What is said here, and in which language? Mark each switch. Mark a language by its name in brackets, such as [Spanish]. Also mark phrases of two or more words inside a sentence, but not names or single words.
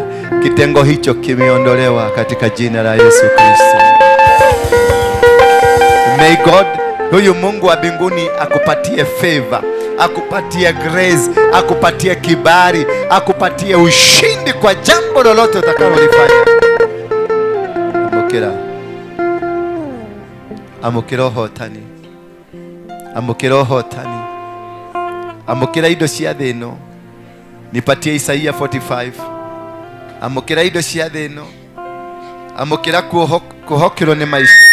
[Swahili] Kitengo hicho kimeondolewa katika jina la Yesu Kristo. [English] May God, [Swahili] huyu Mungu wa mbinguni akupatie favor, akupatie grace, akupatie kibali, akupatie ushindi kwa jambo lolote utakalolifanya. [Kikuyu] Amukira hotani. Amukira hotani. Amukira indo cia thĩ ĩno. [Swahili] Nipatie Isaia 45. [Kikuyu] Amukira indo cia thĩ ĩno. Amukira kuhokerwo nĩ maica.